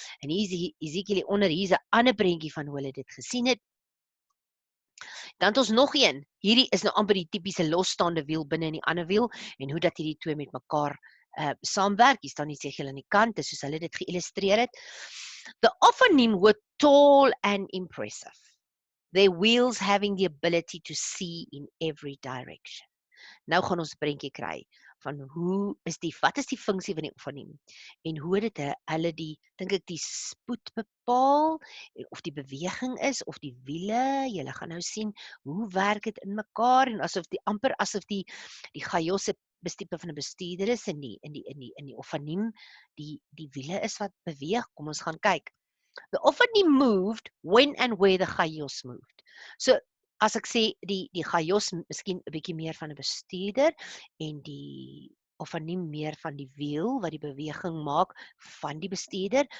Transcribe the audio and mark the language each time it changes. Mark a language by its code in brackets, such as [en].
[af] En hier is Ezekiel onder, hier's 'n ander prentjie van hoe hulle dit gesien het. Dan het ons nog een. Hierdie is nou amper die tipiese losstaande wiel binne in die ander wiel en hoe dat hierdie twee met mekaar saamwerk. Hier staan Ezekiel aan die kant, dis soos hulle dit geïllustreer het. [en] The Ophanim were tall and impressive, their wheels having the ability to see in every direction. [af] Nou gaan ons 'n prentjie kry van wat is die funksie van die Ophanim en hoe dit hulle dink ek die spoed bepaal of die beweging is of die wiele. Julle gaan nou sien hoe werk dit in mekaar en asof die Chaios bestipe van 'n bestuurder is in die Ophanim die wiele is wat beweeg. Kom ons gaan kyk. [en] The Ophanim moved when and where the Chaios moved. [af] So as ek sê die Chaios miskien 'n bietjie meer van 'n bestuurder en die Ophanim meer van die wiel wat die beweging maak van die bestuurder.